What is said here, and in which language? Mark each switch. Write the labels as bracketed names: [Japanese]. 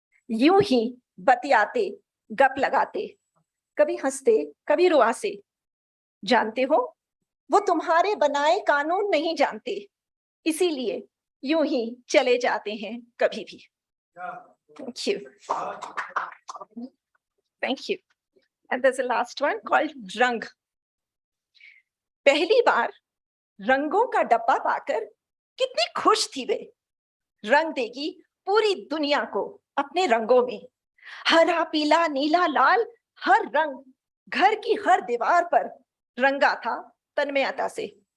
[Hindi] यूं ही बतियाते, गप लगाते, कभी हंसते, कभी रुआसे. जानते हो, वो तुम्हारे बनाए कानून नहीं जानते, इसीलिए यूं ही चले जाते हैं कभी भी. [English] Thank you. Thank you. And there's a last one called Rang. [Hindi] पहली बार रंगों का डब्बा पाकर कितनी खुश थी वे. रंग देगी पूरी दुनिया को अपने रंगों में. हरा, पीला, नीला, लाल, हर रंग घर की हर दीवार पर रंगा था तन्मयता से.